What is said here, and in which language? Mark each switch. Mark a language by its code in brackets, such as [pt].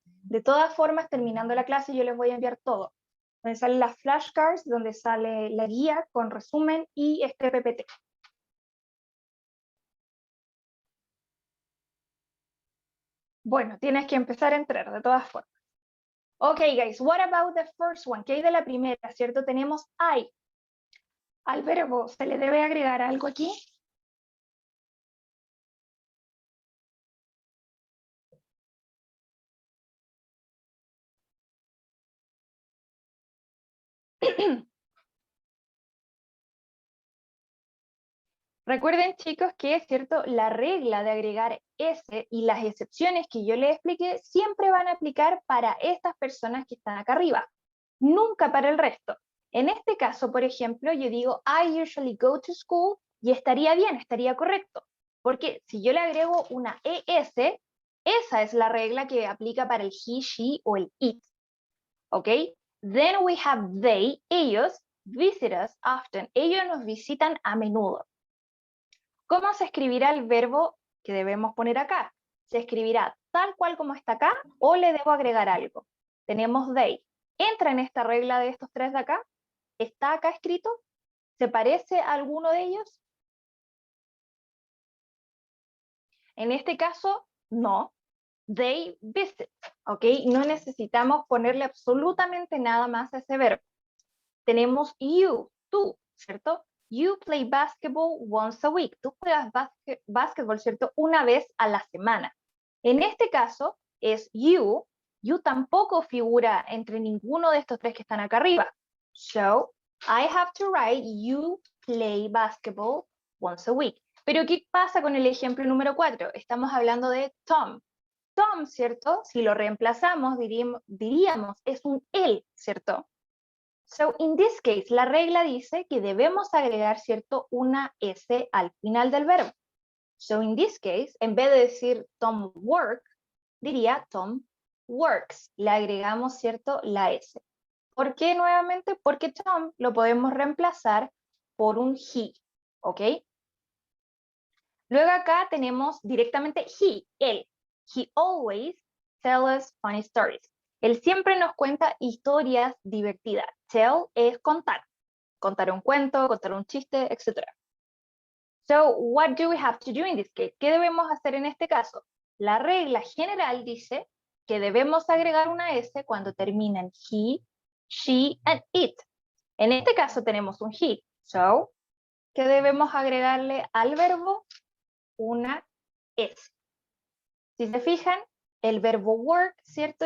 [es] De todas formas, terminando la clase, yo les voy a enviar todo. Donde salen las flashcards, donde sale la guía con resumen y este PPT. Bueno, tienes que empezar a entrar, de todas formas. [en] Ok, guys, what about the first one? [es] ¿Qué hay de la primera, cierto? Tenemos I. Al verbo, ¿se le debe agregar algo aquí? Recuerden, chicos, que es cierto, la regla de agregar S y las excepciones que yo les expliqué siempre van a aplicar para estas personas que están acá arriba, nunca para el resto. En este caso, por ejemplo, yo digo [en] I usually go to school [es] y estaría bien, estaría correcto, porque si yo le agrego una ES, esa es la regla que aplica para el he, she o el it. ¿Ok? [en] Then we have they, ellos, visit us often. [es] Ellos nos visitan a menudo. ¿Cómo se escribirá el verbo que debemos poner acá? ¿Se escribirá tal cual como está acá o le debo agregar algo? Tenemos they. ¿Entra en esta regla de estos tres de acá? ¿Está acá escrito? ¿Se parece a alguno de ellos? En este caso, no. [en] They visit, [es] ¿ok? No necesitamos ponerle absolutamente nada más a ese verbo. Tenemos you, tú, ¿cierto? [en] You play basketball once a week. [es] Tú juegas básquetbol, ¿cierto? Una vez a la semana. En este caso es you. You tampoco figura entre ninguno de estos tres que están acá arriba. [en] So, I have to write, you play basketball once a week. [es] Pero, ¿qué pasa con el ejemplo número 4? Estamos hablando de Tom. Tom, ¿cierto? Si lo reemplazamos, diríamos, es un él, ¿cierto? [en] So, in this case, [es] la regla dice que debemos agregar, ¿cierto?, una S al final del verbo. [en] So, in this case, [es] en vez de decir Tom work, diría Tom works. Le agregamos, ¿cierto?, la S. ¿Por qué nuevamente? Porque Tom lo podemos reemplazar por un he, ¿ok? Luego acá tenemos directamente he, él. [en] He always tells us funny stories. [es] Él siempre nos cuenta historias divertidas. Tell es contar. Contar un cuento, contar un chiste, etc. [en] So, what do we have to do in this case? [es] ¿Qué debemos hacer en este caso? La regla general dice que debemos agregar una S cuando terminan [en] he, she, and it. [es] En este caso tenemos un he. So, ¿qué debemos agregarle al verbo? Una S. Si se fijan, el verbo work, ¿cierto?